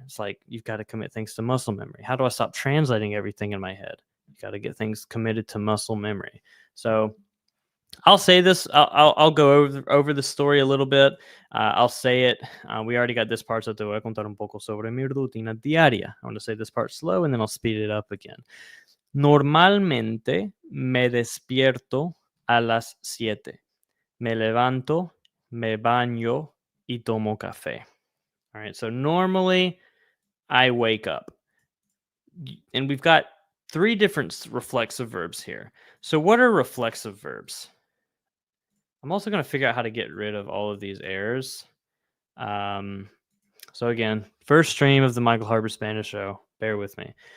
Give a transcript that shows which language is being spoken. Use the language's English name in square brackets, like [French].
[English] It's like you've got to commit things to muscle memory. How do I stop translating everything in my head? You got to get things committed to muscle memory. So I'll say this. I'll go over the story a little bit. I'll say it. We already got this part, so [Spanish] te voy a contar un poco sobre mi rutina diaria. [English] I want to say this part slow, and then I'll speed it up again. [Spanish] Normalmente me despierto a las 7. Me levanto, me baño y tomo café. [English] All right. So normally I wake up. And we've got 3 different reflexive verbs here. So what are reflexive verbs? I'm also going to figure out how to get rid of all of these errors. So again, first stream of the Michael Harper Spanish show. Bear with me.